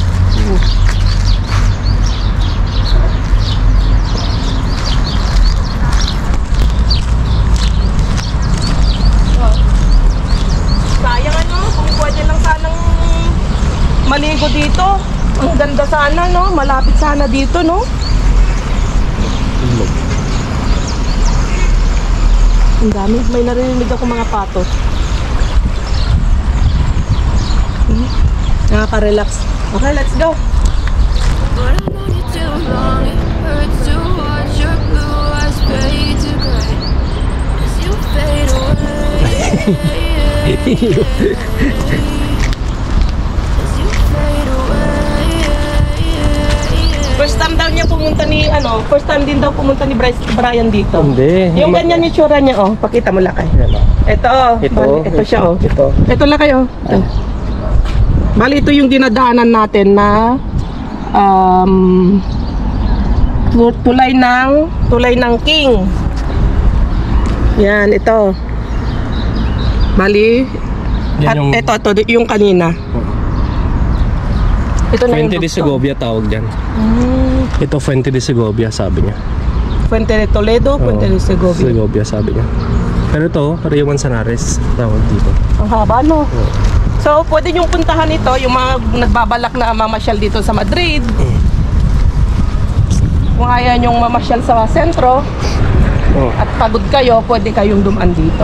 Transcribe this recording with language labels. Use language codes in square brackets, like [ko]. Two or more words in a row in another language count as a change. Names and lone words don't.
[tl] Sayang kung pwede lang sanang maligo dito. Ang ganda sana malapit sana dito Ang dami, may narinig ako mga patos. Nakaka-relax. [en] Okay, let's go. But I've known you too long, it hurts to watch your blue eyes fade to gray as you fade away. As you fade away. First time [tl] daw niya pumunta [en] first time [tl] din daw pumunta ni Brian dito. Hindi. Yung ganyan yung tsura niya, pakita mo Lakay. Ito siya, Ito Lakay, Ito. Bali, ito yung dinadaanan natin na tulay ng King. Yan, ito. Bali, at ito yung kanina. Ito na Fuente de Segovia tawag dyan. Ito Fuente de Segovia sabi niya. Fuente de Toledo, Fuente de Segovia. Segovia sabi niya. Pero ito, Rio Manzanares tawag dito. Ang haba So, pwede niyong puntahan ito, yung mga nagbabalak na mamasyal dito sa Madrid. Kung ayaw niyong mamasyal sa sentro, at pagod kayo, pwede kayong dumaan dito.